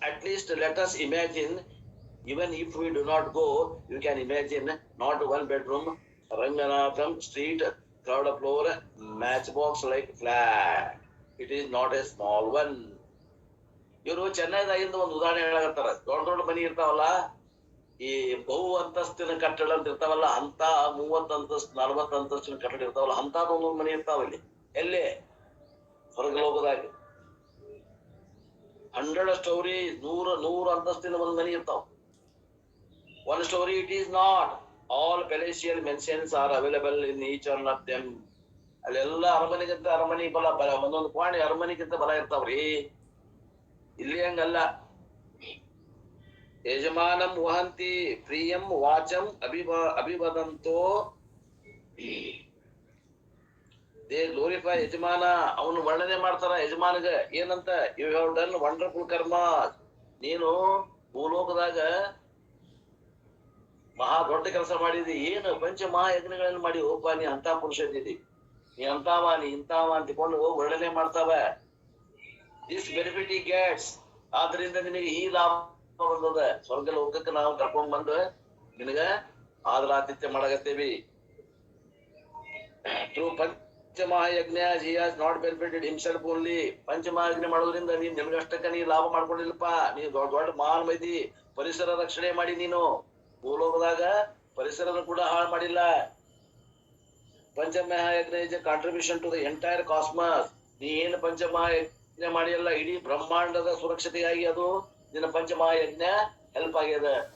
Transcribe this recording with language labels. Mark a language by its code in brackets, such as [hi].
[en] At least let us imagine, even if we do not go, you can imagine not one bedroom, Ranganatham street, third floor, matchbox like flat. It is not a small one. [kn] ಇವರು ಚೆನ್ನೈದಾಗಿಂದ ಒಂದು ಉದಾಹರಣೆ ಹೇಳಕತ್ತಾರ. ದೊಡ್ಡ ಮನಿ ಇರ್ತಾವಲ್ಲ, ಈ ಬಹು ಅಂತಸ್ತಿನ ಕಟ್ಟಡ ಅಂತ ಇರ್ತಾವಲ್ಲ, ಅಂತ 30 ಅಂತಸ್ತು 40 ಅಂತಸ್ತಿನ ಕಟ್ಟಡ ಇರ್ತಾವಲ್ಲ, ಅಂತ ಒಂದೊಂದು ಮನಿ ಇರ್ತಾವ ಇಲ್ಲಿ. ಎಲ್ಲಿ? ಸ್ವರ್ಗಲೋಕದಾಗ 100 story, 100 ಅಂತಸ್ತಿನ ಒಂದು ಮನಿ ಇರ್ತಾವ. [en] 1 story it is not. All palatial mansions are available in each one of them. [kn] ಅಲ್ಲೆಲ್ಲ ಅರಮನೆಗಿಂತ ಅರಮನೆ ಬಲ ಒಂದೊಂದು ಪಾಣಿ ಅರಮನೆಗಿಂತ ಬಲ ಇರ್ತಾವ್ರಿ. ಇಲ್ಲಿ ಹಂಗಲ್ಲ. [sa] ಯಜಮಾನಂ ವಹಂತಿ ಪ್ರಿಯಂ ವಾಚಂ ಅಭಿವದಂತೋ, [en] they glorify [kn] ಯಜಮಾನ, ಅವನು ವರ್ಣನೆ ಮಾಡ್ತಾರ ಯಜಮಾನಗ ಏನಂತ? [en] you have done wonderful karma, [kn] ನೀನು ಭೂಲೋಕದಾಗ ಮಹಾ ದೊಡ್ಡ ಕೆಲಸ ಮಾಡಿದಿ. ಏನು ಪಂಚಮಹಾಯಜ್ಞಗಳನ್ನು ಮಾಡಿ ಹೋಗ್ಬಾ, ನೀ ಅಂತ ಪುರುಷ ಇದ್ದಿದಿ, ನೀ ಅಂತಾವ ನೀ ಇಂತಾವ ಅಂತಿಕೊಂಡು ವರ್ಣನೆ ಮಾಡ್ತಾವ. [en] this benefit ಈ gets, [kn] ಆದ್ರಿಂದ ನಿನಗೆ ಈ ಲಾಭ ಬಂದದ. ಸ್ವರ್ಗ ಲೋಕಕ್ಕೆ ನಾವು ಕರ್ಕೊಂಡ್ ಬಂದು ನಿನಗ ಆದ್ರ ಆತಿಥ್ಯ ಮಾಡಕತ್ತೇವಿ. [en] Through Panchamahayajna he has not benefited himself only. [kn] ಪಂಚಮಹಾಯಜ್ಞ ಮಾಡೋದ್ರಿಂದ ನೀನ್ ನಿಮ್ಗಷ್ಟಕ್ಕ ನೀ ಲಾಭ ಮಾಡ್ಕೊಂಡಿಲ್ಲಪ್ಪ. ನೀ ದೊಡ್ಡ ಮಹಾನ್ ಮೈದಿ, ಪರಿಸರ ರಕ್ಷಣೆ ಮಾಡಿ ನೀನು ಭೂಲೋಕದಾಗ ಪರಿಸರದ ಕೂಡ ಹಾಳು ಮಾಡಿಲ್ಲ. ಪಂಚಮಹಾಯಜ್ಞ [en] Is a contribution to the entire cosmos. [kn] ನೀ ಏನು ಪಂಚಮಹಾಯಜ್ಞ ಮಾಡಿಯಲ್ಲ, ಇಡೀ ಬ್ರಹ್ಮಾಂಡದ ಸುರಕ್ಷತೆಗಾಗಿ ಅದು ನಿನ್ನ ಪಂಚಮಹಾಯಜ್ಞ ಹೆಲ್ಪ್ ಆಗ್ಯದ.